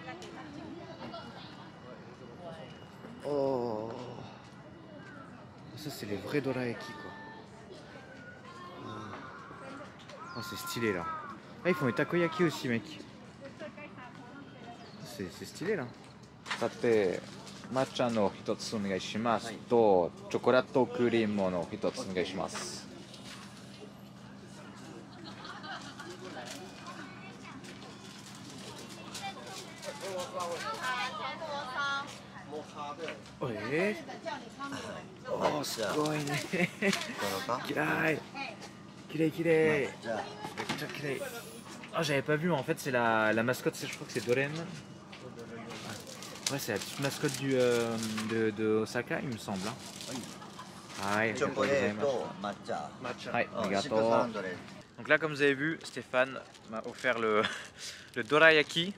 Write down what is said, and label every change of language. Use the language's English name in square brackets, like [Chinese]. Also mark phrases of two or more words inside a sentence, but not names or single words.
[French] Oh. Ça, c'est les vrais dorayaki, quoi. Oh, c'est stylé, là. Ah, ils font les takoyaki aussi, mec. C'est stylé, là. [Japanese] さて、抹茶の一つお願いしますとチョコレートクリームの一つお願いします. [French] Ouais. [Japanese] Oh, すごいね。きれい。きれいきれい。めっちゃきれい。 [French] Ah, j'avais pas vu, en fait, c'est la mascotte, je crois que c'est Doren. Ouais, c'est la petite mascotte de Osaka, il me semble. Hein. Ouais, ouais, arigato. Donc là, comme vous avez vu, Stéphane m'a offert le dorayaki.